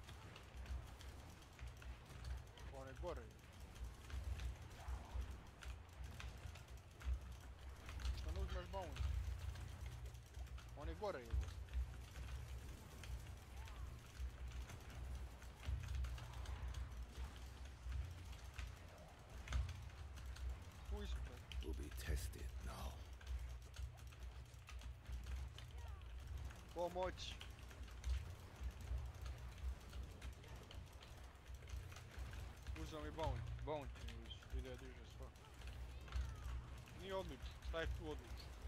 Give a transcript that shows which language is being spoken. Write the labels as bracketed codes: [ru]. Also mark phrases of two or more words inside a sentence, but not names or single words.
[sr] On je gore. Šta ne uzmeš bounce? On je gore. Tu ispred. [en] Will be tested now. [sr] Pomoć. Uzeo mi bounty mi više, ide diže sva. Nije odlično, šta je tu odlično?